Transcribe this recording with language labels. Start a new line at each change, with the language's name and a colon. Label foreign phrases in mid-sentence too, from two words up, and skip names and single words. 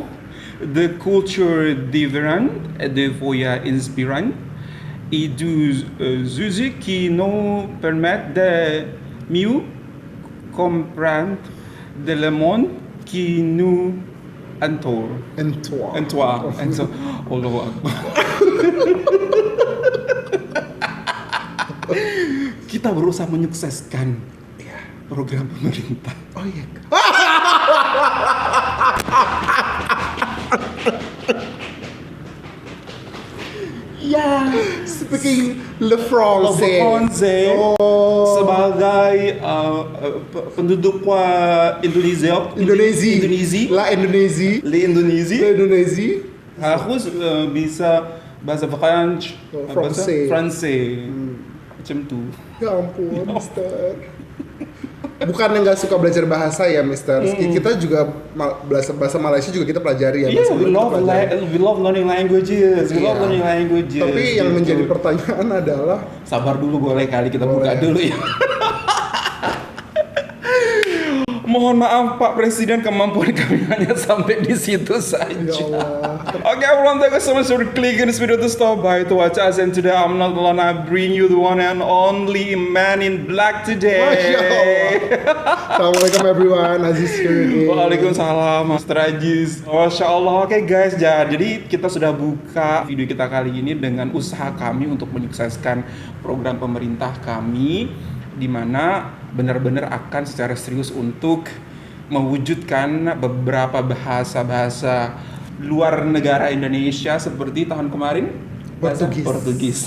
French: de culture différente et de voyages inspirants et des sujets qui nous permettent de mieux comprendre le monde qui nous entoure. Entoure.
Arabic: Allahu Akbar.
Indonesian: Kita berusaha menyukseskan program pemerintah. Oh iya. Ya,
French: Speaking le français.
Indonesian: Sebagai penduduk Indonesia. Indonésie. Harus bisa bahasa French, Fransai.
Malay: Macam tu.
Indonesian: Ya ampun, Mister. Bukannya nggak suka belajar bahasa ya, Mister. Kita juga bahasa Malaysia juga kita pelajari ya.
English: Yeah, we love learning languages.
Indonesian: Tapi yang menjadi pertanyaan adalah, sabar dulu, boleh kali kita buka dulu ya. Mohon maaf Pak Presiden, kemampuan kami hanya sampai di situ saja. ya Allah.
English: Okay everyone, thank you so much for clicking this video to stop by to watch us, and today I'm not alone. I bring you the one and only Man in Black today.
Arabic: Masya Allah.
English: Assalamualaikum everyone, Aziz here again.
Indonesian: Waalaikumsalam Mas Trajis.
Arabic: Masya Allah.
Indonesian: Oke guys, jadi kita sudah buka video kita kali ini dengan usaha kami untuk menyukseskan program pemerintah kami, di mana benar-benar akan secara serius untuk mewujudkan beberapa bahasa-bahasa luar negara Indonesia seperti tahun kemarin Portugis.